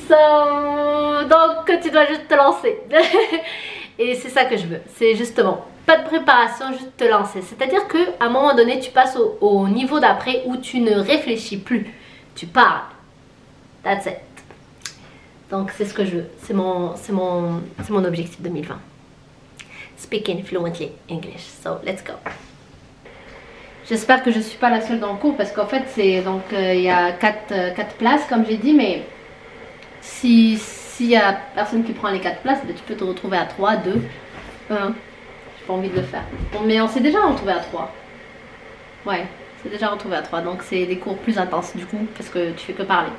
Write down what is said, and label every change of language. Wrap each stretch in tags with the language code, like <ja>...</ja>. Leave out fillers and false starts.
<fr>Donc tu dois juste te lancer. Et c'est ça que je veux, c'est justement pas de préparation, juste te lancer, c'est à dire qu'à un moment donné tu passes au niveau d'après où tu ne réfléchis plus, tu parles,</fr> <en>that's it.</en> <fr>Donc c'est ce que je veux, c'est mon objectif 2020.</fr> <en>Speaking fluently English, so let's go.</en> <fr>J'espère que je ne suis pas la seule dans le cours parce qu'en fait c'est donc il y a 4 places comme j'ai dit, mais s'il y a personne qui prend les 4 places, ben, tu peux te retrouver à 3, 2, 1. J'ai pas envie de le faire. Bon, mais on s'est déjà retrouvé à 3. Ouais, c'est déjà retrouvé à 3, donc c'est des cours plus intenses du coup parce que tu fais que parler.</fr>